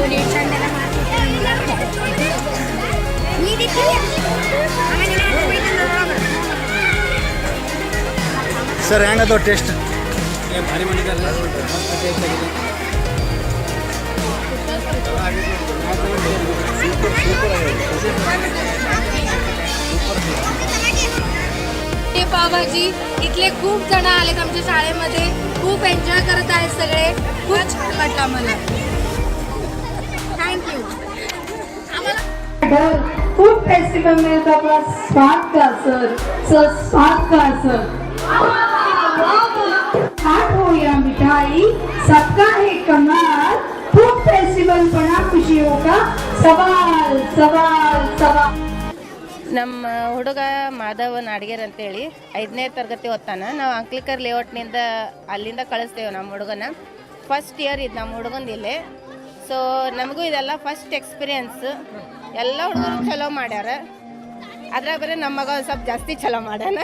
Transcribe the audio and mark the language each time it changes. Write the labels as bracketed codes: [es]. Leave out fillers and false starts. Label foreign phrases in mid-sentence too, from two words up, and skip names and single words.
[kn] ನೀವು ಚಂದ ಎಲ್ಲ ಸರ್ ಹೆಂಗದ ಟೇಸ್ಟ್? ಭಾರಿ ಮಾಡಿದ್ದಾರೆ, ಟೇಸ್ಟ್ ಆಗಿದೆ. [mr] पावभाजी इथले खूप जण आलेत आमच्या शाळेमध्ये, खूप एन्जॉय करत आहेत सगळे, खूप छान वाटलं आम्हाला. थँक्यू. [en] food festival [hi] में तो अपना स्वाद का सर स्वाद का सर हाथ हो या मिठाई सबका है कमाल. [en] food festival [hi] बड़ा खुशियों का सवाल सवाल सवाल. [kn] ನಮ್ಮ ಹುಡುಗ ಮಾಧವ ನಾಡಿಗೇರ್ ಅಂತೇಳಿ 5ನೇ ತರಗತಿ ಓದ್ತಾನೆ. ನಾವು ಅಂಕ್ಲಿಕರ್ ಲೇಔಟ್ನಿಂದ ಅಲ್ಲಿಂದ ಕಳಿಸ್ತೇವೆ ನಮ್ಮ ಹುಡುಗನ. [en] first year [kn] ಇದು ನಮ್ಮ ಹುಡುಗಂದು ಇಲ್ಲೇ. ಸೊ ನಮಗೂ ಇದೆಲ್ಲ [en] first experience. [kn] ಎಲ್ಲ ಹುಡುಗರು ಚಲೋ ಮಾಡ್ಯಾರ, ಅದ್ರಾಗ ಬೇರೆ ನಮ್ಮ ಮಗ ಒಂದು ಸ್ವಲ್ಪ ಜಾಸ್ತಿ ಚಲೋ ಮಾಡ್ಯಾನ.